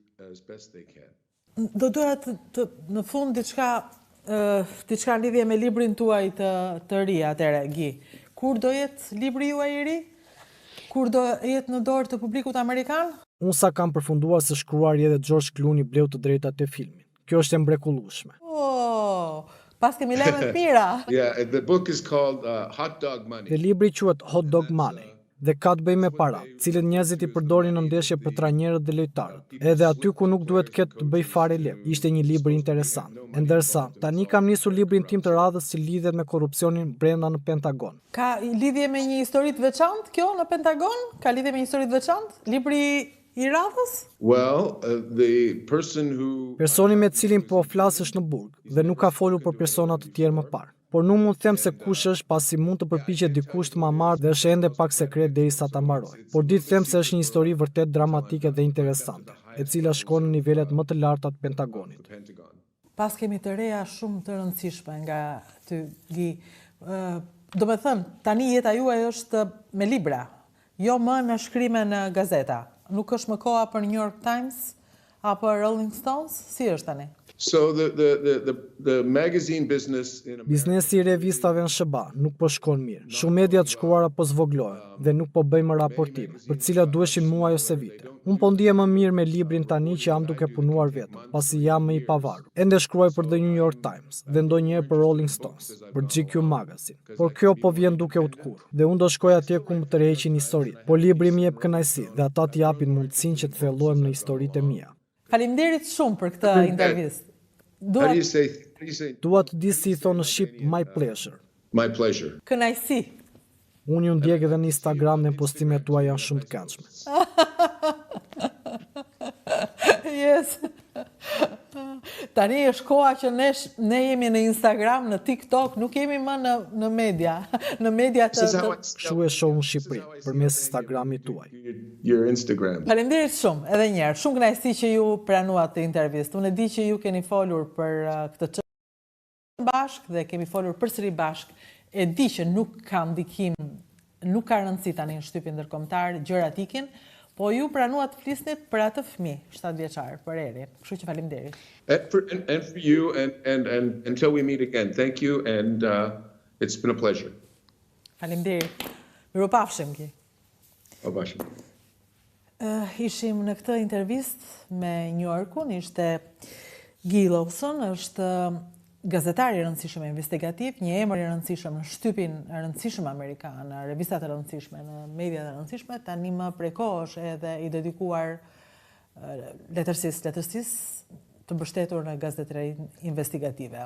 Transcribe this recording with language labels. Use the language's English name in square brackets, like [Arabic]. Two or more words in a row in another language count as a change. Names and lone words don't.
[Albanian] Do doja të në fund diçka në lidhje me librin tuaj të ri atëre, Gi. Kur do jetë libri juaj i ri? Kur do jetë në dorë të publikut amerikan? Unë sa kam përfunduar se shkruari edhe George Clooney bleu të drejtat e filmit. Kjo është e mrekullueshme. Oh, pas kemi lajme të mira. [English] Yeah, the book is called Hot Dog Money. [Albanian] Dhe libri quhet Hot Dog Money dhe ka të bëjë me parat, cilët njerëzit i përdorin në ndeshje për trajnerët dhe lojtarët. Edhe aty ku nuk duhet ketë të bëj fare lek. Ishte një libër interesant. Ndërsa tani kam nisur librin tim të radhës që lidhet me korrupsionin brenda në Pentagon. Ka lidhje me një histori të veçantë kjo në Pentagon? Ka lidhje me një histori të veçantë? Libri i radhës? [English] Well, the person who [Albanian] Personi me cilin po flas është në burg dhe nuk ka folur për persona të tjerë më parë. Por nuk mund të them se kush është pasi mund të përpiqet dikush të ma marrë dhe është ende pak sekret derisa ta mbaroj. Por di të them se është një histori vërtet dramatike dhe interesante, e cila shkon në nivelet më të larta të Pentagonit. Pas kemi të reja shumë të rëndësishme nga ty, Gi. Do me thënë, tani jeta juaj është me libra, jo më në shkrime në gazeta. Nuk është më koha për New York Times apo Rolling Stones? Si është tani? [English] So the magazine business in America, [Albanian] Biznesi i revistave në SBA nuk po shkon mirë. Shumë media të shkruara po zvoglohen dhe nuk po bëjmë raportime, për të cilat duheshin muaj ose vite. Unë po ndihem më mirë me librin tani që jam duke punuar vetëm, pasi jam më i pavarur. Ende shkruaj për The New York Times dhe ndonjëherë për Rolling Stones, për GQ Magazine. Por kjo po vjen duke u tkurr dhe unë do shkoj atje ku më tërheqin historitë. Po libri më jep kënaqësi dhe ata të japin mundësinë që të thellohem në historitë e mia. Faleminderit shumë për këtë intervistë. [English] how do you say [Albanian] Dua të di si i thonë në shqip [English] my pleasure. my pleasure? [Albanian] Kënaqësi. Unë ju ndjek edhe në Instagram dhe postimet tuaja janë shumë të këndshme. [English] Yes. [Albanian] Tani është koha që ne jemi në Instagram, në TikTok, nuk jemi më në media. Në media [English] This is how [Albanian] të... [English] it's [Albanian] Kështu e shoh në Shqipëri përmes Instagramit tuaj. [English] your Instagram. [Albanian] Faleminderit shumë, edhe një herë. Shumë kënaqësi që ju pranuat të intervistë. Unë e di që ju keni folur për këtë çështje bashkë dhe kemi folur përsëri bashkë. E di që nuk ka ndikim, nuk ka rëndësi tani në shtypin ndërkombëtar, gjërat ikin, po ju pranuat të flisnit për atë fëmijë 7 vjeçar, për Erin. Kështu që faleminderit. [English] And for you and until we meet again. Thank you and it's been a pleasure. [Albanian] Faleminderit. Mirupafshim Gi. Obash. Ishim në këtë intervistë me New Yorkun, ishte Gi Lawson, është gazetar i rëndësishëm investigativ, një emër i rëndësishëm në shtypin e rëndësishëm amerikan, në revistat e rëndësishme, në mediat e rëndësishme, tani më prej kohësh edhe i dedikuar letërsisë të mbështetur në gazetari investigative.